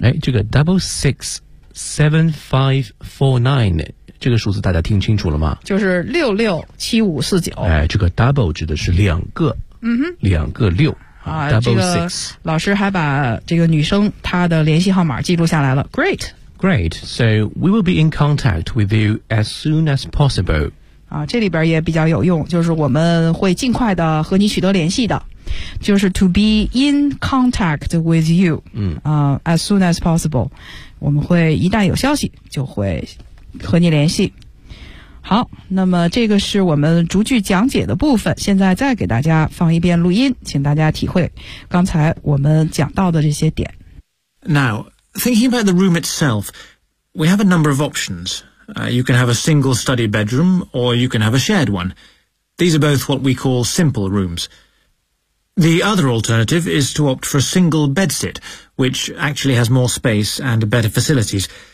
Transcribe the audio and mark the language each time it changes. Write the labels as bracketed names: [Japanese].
[Chinese] 哎，这个 667549, 这个数字大家听清楚了吗？就是667549。哎，这个 double 指的是两个，两个六。 [English] double six. [Chinese] 老师还把这个女生她的联系号码记录下来了。 [English] Great. Great, so we will be in contact with you as soon as possible. [Chinese] 这里边也比较有用，就是我们会尽快的和你取得联系的。就是 [English] to be in contact with you、as soon as possible， [Chinese] 我们会一旦有消息就会和你联系。好，那么这个是我们逐句讲解的部分，现在再给大家放一遍录音，请大家体会刚才我们讲到的这些点。 [English] Now, thinking about the room itself, we have a number of options. You can have a single study bedroom, or you can have a shared one. These are both what we call simple rooms. The other alternative is to opt for a single bedsit, which actually has more space and better facilities.